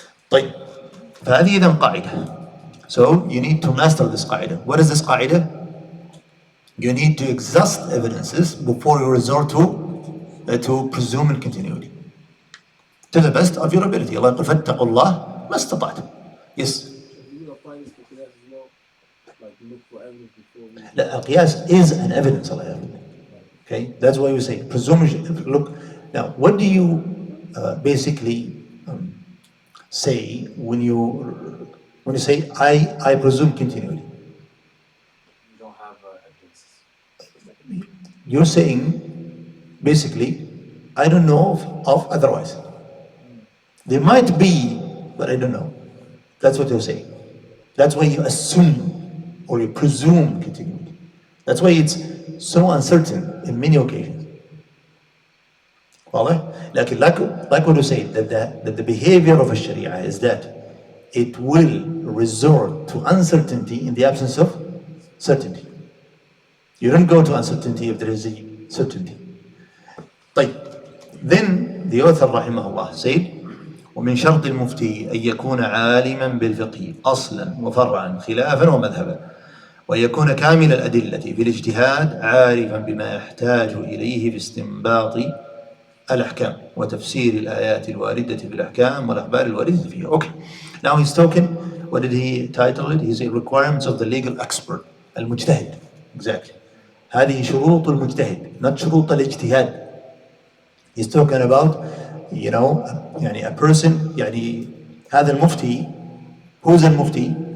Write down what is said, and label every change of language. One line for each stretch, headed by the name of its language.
Arabic: طيب, فهذه إذا قاعدة.
English: So you need to master this قاعدة. What is this قاعدة? You need to exhaust evidences before you resort to presume continuity. To the best of your ability. Allah
Arabic: يقول فاتقوا الله ما استطعتم.
English: Yes. You will apply this to qiyas as well, like look for evidence before we.
Arabic: لا, القياس
English: is an evidence. Allah
Arabic: يقول.
English: Okay, that's why we say presumption. Look, now what do you basically say when you say I presume continuity? You don't have evidence. You're saying basically I don't know of otherwise. There might be, but I don't know. That's what you're saying. That's why you assume or you presume continuity. That's why it's so uncertain in many occasions.
Arabic: واضح؟ لكن
English: like what you said, that the behavior of a Sharia is that it will resort to uncertainty in the absence of certainty. You don't go to uncertainty if there is a certainty.
Arabic: طيب,
English: then the author
Arabic: رحمه الله said ومن شرط المفتي أن يكون عالما بالفقه أصلا وفرعا خلافا ومذهبا وأن يكون كامل الأدلة في الاجتهاد عارفا بما يحتاج إليه في استنباط الأحكام وتفسير الآيات الواردة في الأحكام والأخبار الواردة فيها.
English: Okay, now he's talking, what did he title it? He's requirements of the legal expert, المجتهد. Exactly.
Arabic: هذه شروط المجتهد,
English: not
Arabic: شروط الاجتهاد.
English: He's talking about,
Arabic: يعني
English: a person,
Arabic: يعني هذا المفتي,
English: who's المفتي?